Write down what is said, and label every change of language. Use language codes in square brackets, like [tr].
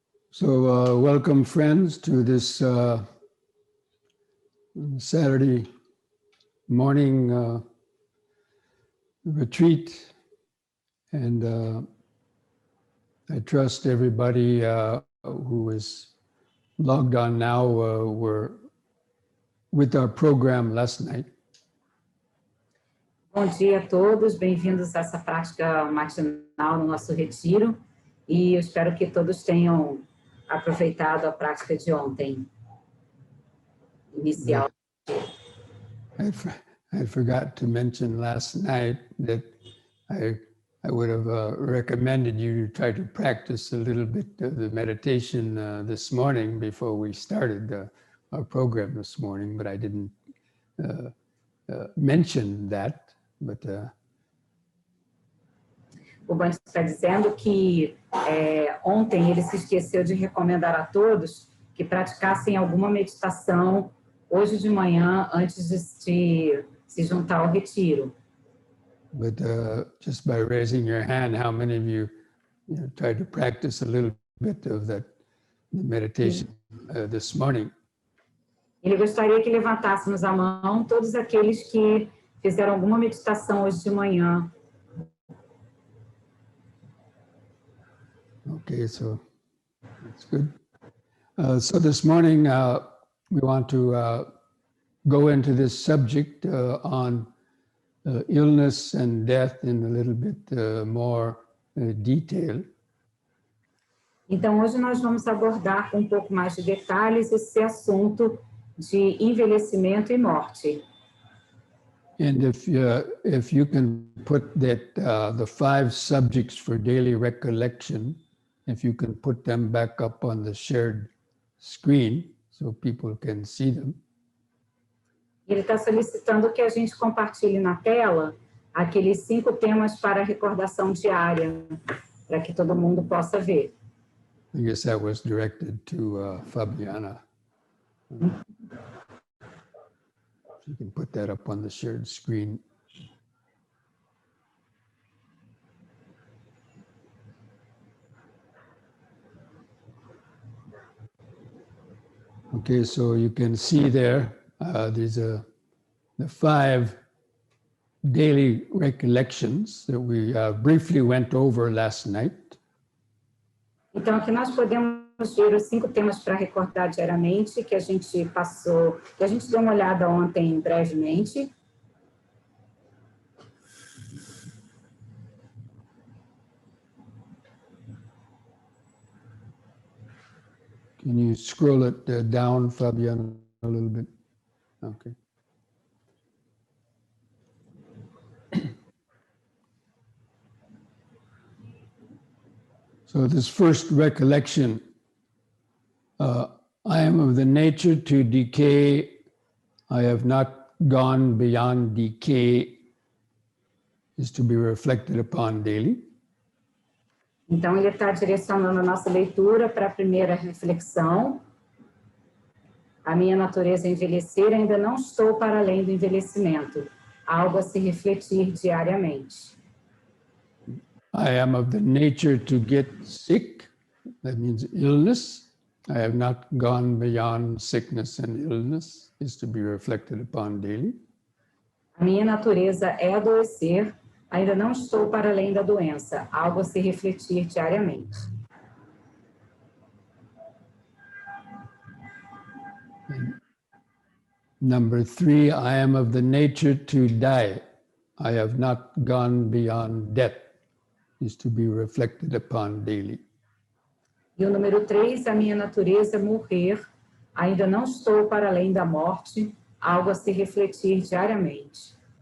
[en] So welcome friends to this Saturday morning retreat, and I trust everybody who is logged on now were with our program last night. [pt] Bom dia a todos, bem-vindos a essa prática matinal no nosso retiro, e eu espero que todos tenham aproveitado a prática de ontem, inicial. [en] I forgot to mention last night that I would have recommended you to try to practice a little bit of the meditation this morning before we started our program this morning, but I didn't mention that. But, [pt] O Bante está dizendo que ontem ele se esqueceu de recomendar a todos que praticassem alguma meditação hoje de manhã antes de se juntar ao retiro. [en] But just by raising your hand, how many of you tried to practice a little bit of that meditation this morning? [pt] Ele gostaria que levantássemos a mão todos aqueles que fizeram alguma meditação hoje de manhã. [en] Okay, so that's good. So this morning we want to go into this subject on illness and death in a little bit more detail. [pt] Então hoje nós vamos abordar com um pouco mais de detalhes esse assunto de envelhecimento e morte. [en] And if you can put that the 5 subjects for daily recollection, if you can put them back up on the shared screen so people can see them. [pt] Ele está solicitando que a gente compartilhe na tela aqueles 5 temas para recordação diária, para que todo mundo possa ver. [en] I guess that was directed to Fabiana. You can put that up on the shared screen. Okay, so you can see there, these are the 5 daily recollections that we briefly went over last night. [pt] Então aqui nós podemos ver os 5 temas para recordar diariamente que a gente passou, que a gente deu uma olhada ontem brevemente. [en] Can you scroll it down, Fabiana, a little bit? Okay. So this first recollection, I am of the nature to decay. I have not gone beyond decay, is to be reflected upon daily. [pt] Então ele está direcionando a nossa leitura para a primeira reflexão. A minha natureza é envelhecer, ainda não estou para além do envelhecimento. Algo a se refletir diariamente. [en] I am of the nature to get sick, that means illness. I have not gone beyond sickness and illness, is to be reflected upon daily. [pt] A minha natureza é adoecer, ainda não estou para além da doença, algo a se refletir diariamente. [en] And number 3, I am of the nature to die. I have not gone beyond death, is to be reflected upon daily. [pt] E o número 3, a minha natureza é morrer, ainda não estou para além da morte, algo a se refletir diariamente.